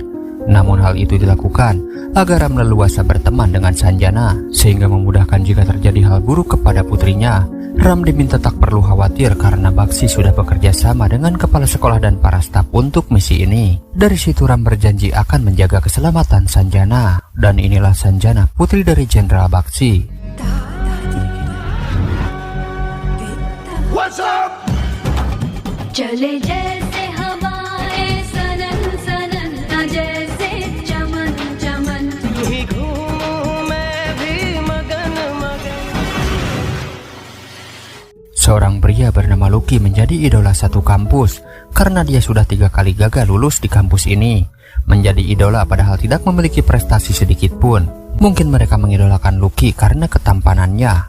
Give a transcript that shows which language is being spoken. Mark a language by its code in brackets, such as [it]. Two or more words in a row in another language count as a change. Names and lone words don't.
[id] Namun hal itu dilakukan agar Ram leluasa berteman dengan Sanjana, sehingga memudahkan jika terjadi hal buruk kepada putrinya. Ram diminta tak perlu khawatir karena Baksi sudah bekerja sama dengan kepala sekolah dan para staf untuk misi ini. Dari situ Ram berjanji akan menjaga keselamatan Sanjana. Dan inilah Sanjana, putri dari Jenderal Baksi. [en] What's up? [hi] चले जैसे हवाएं सनन सनन ना जैसे चमन चमन यूं ही घूमूं मैं भी मगन मगन. [id] Seorang pria bernama Lucky menjadi idola satu kampus karena dia sudah 3 kali gagal lulus di kampus ini. Menjadi idola padahal tidak memiliki prestasi sedikit pun. Mungkin mereka mengidolakan Lucky karena ketampanannya.